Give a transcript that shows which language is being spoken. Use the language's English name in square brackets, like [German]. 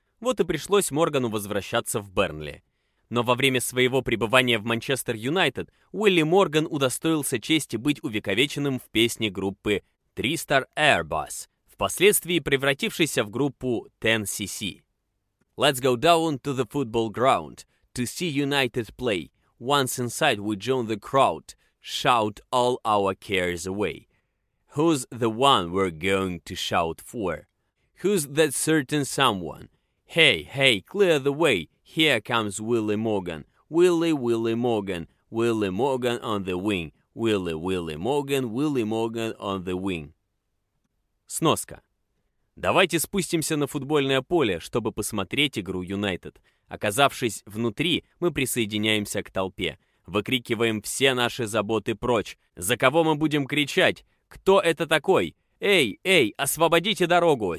[Russian] Вот и пришлось Моргану возвращаться в Бернли. Но во время своего пребывания в Манчестер Юнайтед Уилли Морган удостоился чести быть увековеченным в песне группы «Three Star Airbus», впоследствии превратившейся в группу «10cc». [English] Let's go down to the football ground to see United play. Once inside we join the crowd, shout all our cares away. Who's the one we're going to shout for? Who's that certain someone? Hey, hey, clear the way. Here comes Willy Morgan. Willy, Willy Morgan. Willy Morgan on the wing. Willy, Willy Morgan. Willy Morgan on the wing. [Russian] Сноска. Давайте спустимся на футбольное поле, чтобы посмотреть игру Юнайтед. Оказавшись внутри, мы присоединяемся к толпе. Выкрикиваем все наши заботы прочь. За кого мы будем кричать? Кто это такой? Эй, эй, освободите дорогу!